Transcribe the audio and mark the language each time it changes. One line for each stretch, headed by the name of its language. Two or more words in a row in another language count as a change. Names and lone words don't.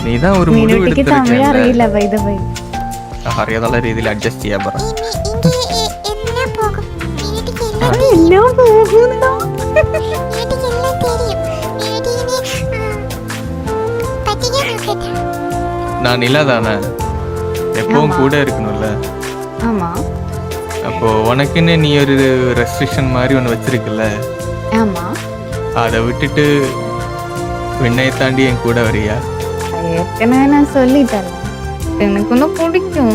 Malayalam: നീതാ ഒരു മുടി മീനൂട്ടിക്ക് തമിഴ് അറിയില്ല.
English: by the way
Malayalam: അറിയാന്നുള്ള രീതിയിൽ അഡ്ജസ്റ്റ് ചെയ്യാൻ പറ. ഇനി എന്നാ പോകും? മീനുട്ടിക്ക് എല്ലാം എല്ലാം പോകുന്നോ? മീനുട്ടിക്ക് എല്ലാം தெரியும். മീനുട്ടിനെ പറ്റിക്കാൻ നോക്കട്ടെ.
Tamil: நான் நிலாதானே எப்பவும் கூட இருக்கணும்ல. ஆமா. அப்போ உனக்குன்னு நீ ஒரு ரெஸ்ட்ரிக்ஷன் மாதிரி ஒன்று வச்சிருக்கல, ஆமா. அதை விட்டுட்டு விண்ணை தாண்டி என் கூட வரியா? ஏற்கனவே நான் சொல்லிட்டேன், எனக்கு ஒன்றும் பிடிக்கும்.